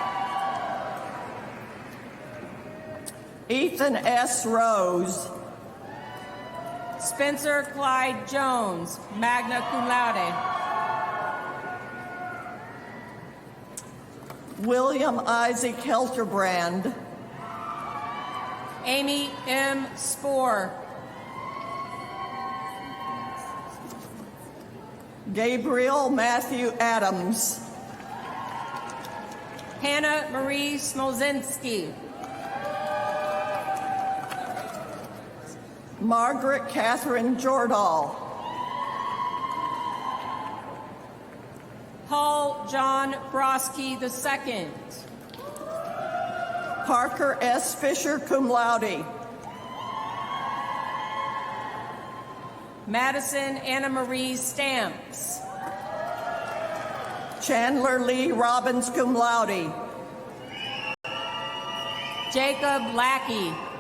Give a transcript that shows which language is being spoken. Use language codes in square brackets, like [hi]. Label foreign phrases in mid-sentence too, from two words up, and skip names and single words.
[en] Ethan S. Rose. Spencer Clyde Jones, [la] magna cum laude. [en] William Isaac Helterbrand. Amy M. Spoor. Gabriel Matthew Adams. Hannah Marie Smolzinski. Margaret Catherine Jordahl. Paul John Broski II. Parker S. Fisher, [la] cum laude. [en] Madison Anna Marie Stamps. Chandler Lee Robbins, [la] cum laude. [en] Jacob Lackey.